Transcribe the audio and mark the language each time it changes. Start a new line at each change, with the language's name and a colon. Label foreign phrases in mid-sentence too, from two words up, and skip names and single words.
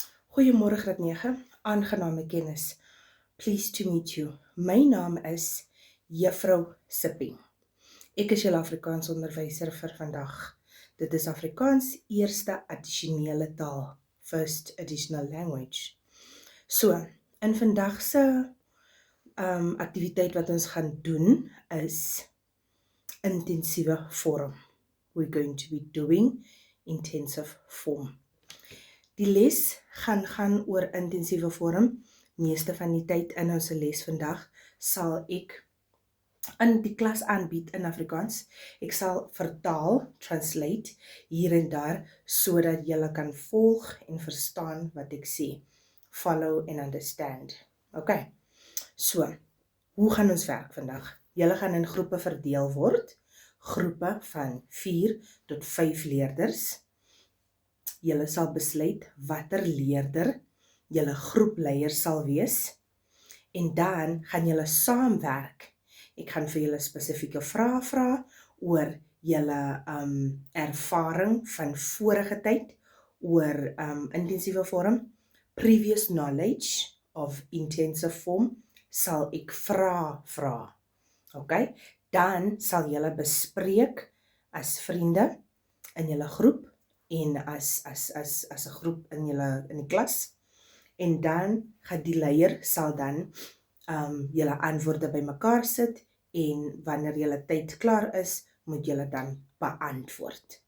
Afrikaans: Goeiemôre graad 9, aangename kennis.
English: Pleased to meet you.
Afrikaans: My naam is Juffrou Sipping. Ek is julle Afrikaans onderwyser vir vandag. Dit is Afrikaans eerste addisionele taal,
English: first additional language.
Afrikaans: So, in vandag se aktiwiteit wat ons gaan doen is intensiewe vorm.
English: We're going to be doing intensive form.
Afrikaans: Die les gaan oor intensiewe vorm. Meeste van die tyd in ons les vandag sal ek in die klas aanbied in Afrikaans. Ek sal vertaal, translate, hier en daar, sodat julle kan volg en verstaan wat ek sê.
English: Follow and understand. Okay, so,
Afrikaans: hoe gaan ons werk vandag? Julle gaan in groepe verdeel word, groepe van 4 tot 5 leerders. Julle sal besluit watter leerder julle groepleier sal wees, en dan gaan julle saamwerk. Ek gaan vir julle spesifieke vrae vra oor julle ervaring van vorige tyd oor intensiewe vorm.
English: Previous knowledge of intensive form
Afrikaans: sal ek vra. Okay? Dan sal julle bespreek as vriende in julle groep en as 'n groep in die klas. En dan gaan die leier sal dan julle antwoorde bymekaar sit, en wanneer julle tyd klaar is, moet julle dan beantwoord.